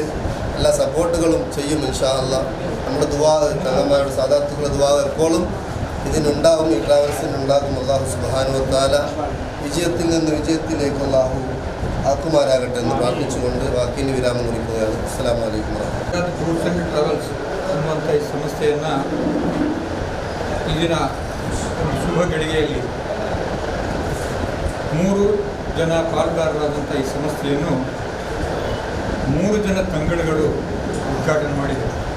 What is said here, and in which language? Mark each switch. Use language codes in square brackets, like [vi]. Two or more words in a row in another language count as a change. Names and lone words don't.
[ml] എല്ലാ സപ്പോർട്ടുകളും ചെയ്യും [ar] إن شاء الله. [ml] നമ്മുടെ ദുആ തങ്ങന്മാരുടെ സാദാത്തുക്കളുടെ ദുആ എപ്പോഴും ഇതിനുണ്ടാകും, ഈ ട്രാവൽസിനുണ്ടാകും. [ar] الله سبحانه وتعالى [ml] വിജയത്തിൽ നിന്ന് വിജയത്തിലേക്ക് അല്ലാഹു ആക്കുമാരാകട്ടെ എന്ന് പ്രാർത്ഥിച്ചുകൊണ്ട് വാക്കിന് വിരാമം കുറിക്കുകയാണ്. [ar] السلام عليكم ورحمة الله. [kn] ಟೂರ್ಸ್ ಆ್ಯಂಡ್ ಟ್ರಾವೆಲ್ಸ್ ಅನ್ನುವಂಥ ಈ ಸಂಸ್ಥೆಯನ್ನು ಇಂದಿನ ಶುಭ ಗಳಿಗೆಯಲ್ಲಿ 3 ಜನ ಪಾಲ್ಗಾರರಾದಂಥ ಈ ಸಂಸ್ಥೆಯನ್ನು 3 ಜನ ತಂಗಳುಗಳು ಉದ್ಘಾಟನೆ ಮಾಡಿದರು.